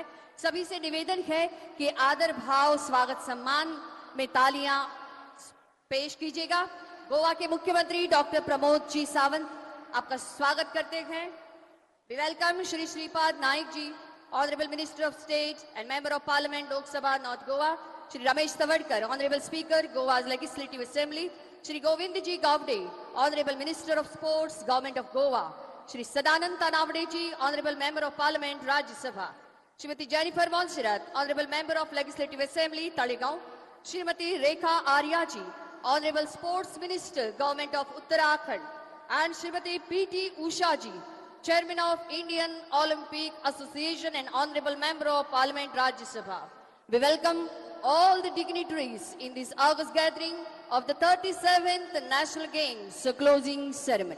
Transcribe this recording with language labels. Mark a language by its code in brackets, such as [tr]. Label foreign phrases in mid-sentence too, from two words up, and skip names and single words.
[hi] सभी से निवेदन है कि आदर भाव स्वागत सम्मान में तालियां पेश कीजिएगा। गोवा के मुख्यमंत्री डॉक्टर प्रमोद जी सावंत आपका स्वागत करते हैं। [en] We welcome Shri Shripad Naik ji, Honourable Minister of State and Member of Parliament Lok Sabha North Goa, Shri Ramesh Tawadkar, Honourable Speaker Goa Legislative Assembly, Shri Govind ji Gawade, Honourable Minister of Sports Government of Goa, Shri Sadanand Tanawade ji, Honourable Member of Parliament Rajya Sabha, Shrimati Jennifer Monserrate, Honourable Member of Legislative Assembly Taleigao, Shrimati Rekha Arya ji, Honourable Sports Minister Government of Uttarakhand, and Srimati P.T. Usha ji, Chairman of Indian Olympic Association and Honorable Member of Parliament Rajya Sabha. We welcome all the dignitaries in this August gathering of the 37th National Games closing ceremony.